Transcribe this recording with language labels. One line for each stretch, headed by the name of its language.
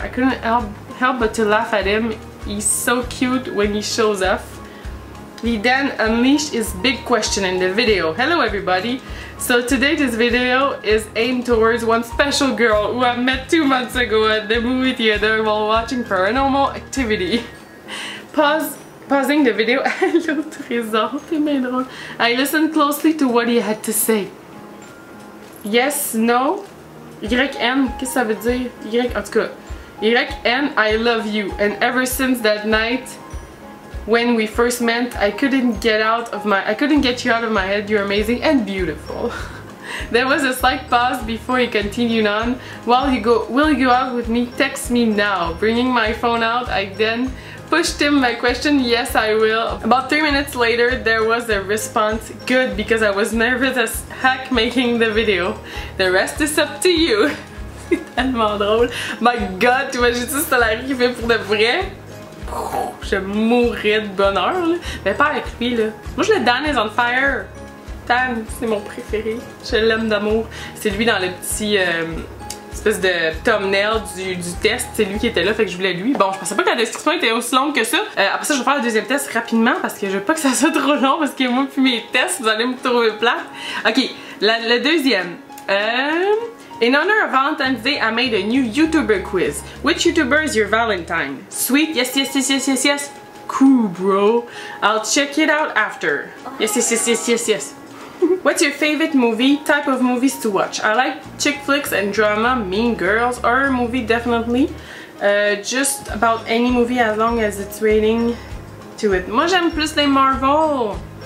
English: I couldn't help but to laugh at him. He's so cute when he shows off. He then unleashed his big question in the video. Hello everybody! So today this video is aimed towards one special girl who I met 2 months ago at the movie theater while watching Paranormal Activity. Pausing the video.
French: Hello Trésor, t'es bien drôle.
English: I listened closely to what he had to say. Yes, no,
French: YN, qu'est-ce que ça veut dire? En tout cas,
English: YN, I love you. And ever since that night, when we first met, I couldn't get you out of my head. You're amazing and beautiful. There was a slight pause before he continued on. Will you go out with me? Text me now. Bringing my phone out, I then pushed him my question. Yes, I will. About 3 minutes later, there was a response. Good, because I was nervous as heck making the video. The rest is up to you.
French: C'est tellement drôle.
English: My God,
French: tu imagines si c'était arrivé pour de vrai? Je mourrais de bonheur là. Mais pas avec lui là. Moi je le
English: Dan is on fire.
French: Dan, c'est mon préféré. Je l'aime d'amour. C'est lui dans le petit espèce de thumbnail du test. C'est lui qui était là, fait que je voulais lui. Bon, je pensais pas que la description était aussi longue que ça. Après ça, je vais faire le deuxième test rapidement parce que je veux pas que ça soit trop long parce que moi puis mes tests, vous allez me trouver plate. Ok, le deuxième.
English: In honor of Valentine's Day, I made a new YouTuber quiz. Which YouTuber is your Valentine? Sweet, yes, yes, yes, yes, yes, yes. cool, bro. I'll check it out after. Yes. What's your favorite movie? Type of movies to watch? I like chick flicks and drama, Mean Girls, horror movie definitely. Just about any movie as long as it's rating to it.
French: Moi j'aime plus les Marvel.